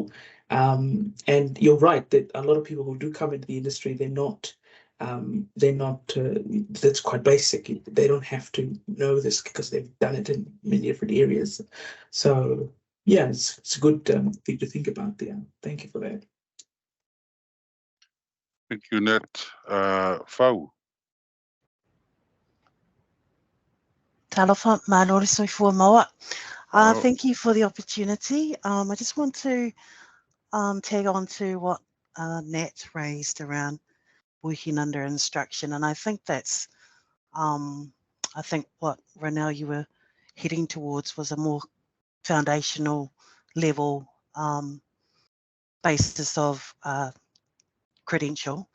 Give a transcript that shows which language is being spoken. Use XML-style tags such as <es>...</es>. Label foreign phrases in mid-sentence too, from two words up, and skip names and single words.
<en>And you're right that a lot of people who do come into the industry, they're not they're not, that's quite basic. They don't have to know this because they've done it in many different areas. So yeah, it's a good thing to think about there. Thank you for that. Thank you, Nat. Fau.</en> <sm>Talofa, mā soifua maua.</sm> <en>Oh. Thank you for the opportunity. I just want to tag on to what Nat raised around working under instruction, and I think that's, I think what Ronelle you were heading towards was a more foundational level basis of credential.</en>